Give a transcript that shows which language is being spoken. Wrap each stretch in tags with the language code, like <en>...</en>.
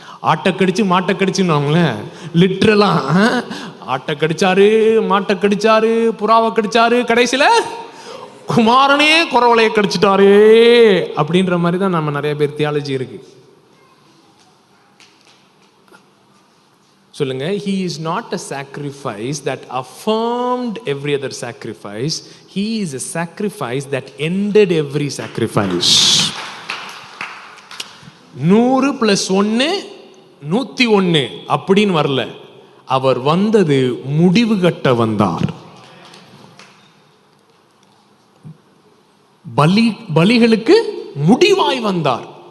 <ta>ஆட்டை கடிச்சு மாட்டை கடிச்சுன்னு லிட்ரலா ஆட்டை கடிச்சாரு, மாட்டை கடிச்சாரு, புறாவை கடிச்சாரு, கடைசியில் குமாரனே குறவலையை கடிச்சிட்டாரே அப்படின்ற மாதிரி தான் நம்ம நிறைய பேர் தியாலஜி இருக்கு.</ta> <en>சொல்லுங்க, he is not a sacrifice that affirmed every other sacrifice, he is a sacrifice that ended every sacrifice.</en> <ta>100 + 1 101 அப்படின்னு வரல, அவர் வந்தது முடிவு கட்ட வந்தார். பலிகளுக்கு முடிவாய் வந்தார்.</ta>